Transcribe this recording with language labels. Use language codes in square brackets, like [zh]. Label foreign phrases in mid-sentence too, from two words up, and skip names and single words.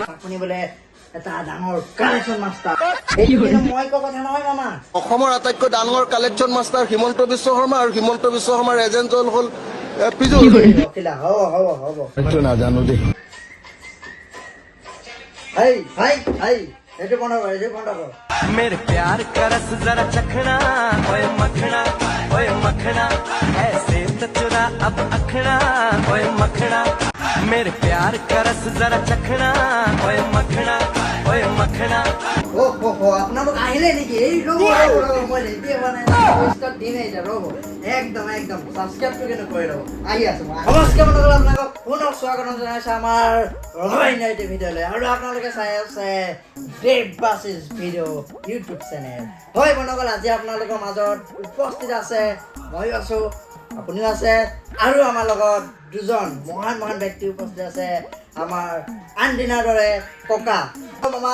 [as] শুনিবলৈ এটা ডাঙৰ [en] collection master [as] মই কোৱা কথা নহয় মামা অসমৰ আটাইতকৈ ডাঙৰ [en] collection master [as] হিমন্ত বিশ্ব শৰ্মা আৰু হিমন্ত বিশ্ব শৰ্মাৰ এজেণ্ট হ'ল পিজুল ৰখিলা হ'ব সেইটো নাজানো দেই হাই হাই হাই এইটো বন্ধ কৰ [hi] मेरे प्यार का रस जरा चखना ओए मखना ऐसे तो चुरा अब अखना ओए मखना मेरे प्यार का रस जरा चखना ओए मखना [as] আপোনালোক আহিলে নেকি এই ৰ'ব মই ৰেডি হোৱা নাই ষ্টাৰ্ট দিমেই এতিয়া ৰ'ব একদম ছাবস্ক্ৰাইবটো কিন্তু কৰি ৰ'ব আহি আছো মই নমস্কাৰ বন্ধুসকল আপোনালোকক পুনৰ স্বাগতম জনাইছোঁ আমাৰ ৰভাইনাইটি ভিডিঅ'লৈ আৰু আপোনালোকে চাই আছে দেৱ বাছিছ ভিডিঅ' ইউটিউব চেনেল হয় বন্ধুসকল আজি আপোনালোকৰ মাজত উপস্থিত আছে ময়ো আছোঁ আপুনিও আছে আৰু আমাৰ লগত দুজন মহান ব্যক্তি উপস্থিত আছে আমাৰ আনদিনাৰ দৰে ককা মামা